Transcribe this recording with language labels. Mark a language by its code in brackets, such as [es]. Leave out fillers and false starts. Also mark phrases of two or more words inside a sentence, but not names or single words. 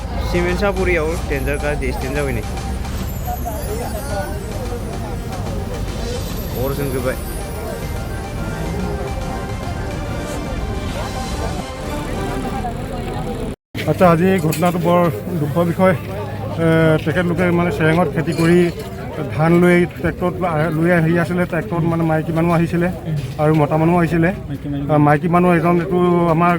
[brx] सिमेन्ट सापुरियाव डेन्जार गाज्रि एक्सिडेन्ट जाबाय नै अर जोंजोब्बाय [as] আচ্ছা আজি ঘটনাটো বৰ দুখৰ বিষয় তেখেতলোকে মানে চেৰেঙত খেতি কৰি ধান লৈ ট্ৰেক্টৰত লৈ আহি আছিলে ট্ৰেক্টৰত মানে মাইকী মানুহ আহিছিলে আৰু মতা মানুহ আহিছিলে মাইকী মানুহ এজন এইটো আমাৰ